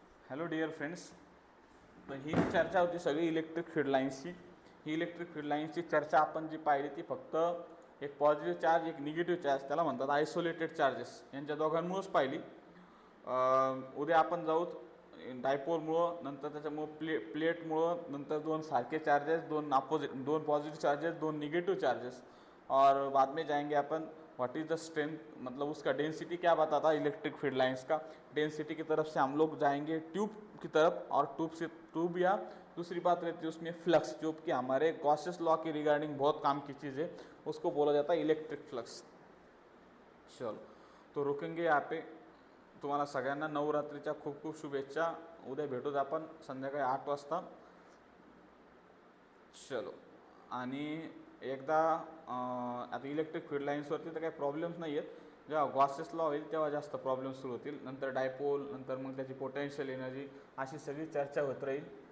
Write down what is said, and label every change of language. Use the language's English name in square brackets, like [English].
[Marathi] Hello dear friends, तर ही चर्चा होती सगळी इलेक्ट्रिक फील्ड लाइन्सची। ही इलेक्ट्रिक फील्ड लाइन्सची चर्चा आपण जी पाहिली ती फक्त एक पॉझिटिव्ह चार्ज एक निगेटिव्ह चार्ज, त्याला म्हणतात आयसोलेटेड चार्जेस, यांच्या दोघांमुळेच पाहिली। उद्या आपण जाऊ डायपोलमुळं, नंतर त्याच्यामुळं प्लेटमुळं, नंतर दोन सारखे चार्जेस, दोन पॉजिटिव चार्जेस, दोन निगेटिव चार्जेस, [Hindi] और बाद में जाएंगे अपन [English] what is the strength, [Hindi] मतलब उसका डेंसिटी क्या बताता इलेक्ट्रिक फील्ड लाइंस का। डेंसिटी की तरफ से हम लोग जाएंगे ट्यूब की तरफ, और ट्यूब या दूसरी बात रहती है उसमें फ्लक्स, जो कि हमारे गॉसेस लॉ के रिगार्डिंग बहुत काम की चीज़ है, उसको बोला जाता है इलेक्ट्रिक फ्लक्स। चलो, तो रुकेंगे यहाँ पे। [Marathi] तुम्हाला सगळ्यांना नवरात्रीच्या खूप खूप शुभेच्छा। उद्या भेटूत आपण संध्याकाळी 8 वाजता। चलो, आणि एकदा आता इलेक्ट्रिक फील्ड लाईन्सवरती तर काही प्रॉब्लेम्स नाही आहेत, जेव्हा गॉसेस लॉ होईल तेव्हा जास्त प्रॉब्लेम सुरू होतील, नंतर डायपोल, नंतर मग त्याची पोटेन्शियल एनर्जी, अशी सगळी चर्चा होत राहील।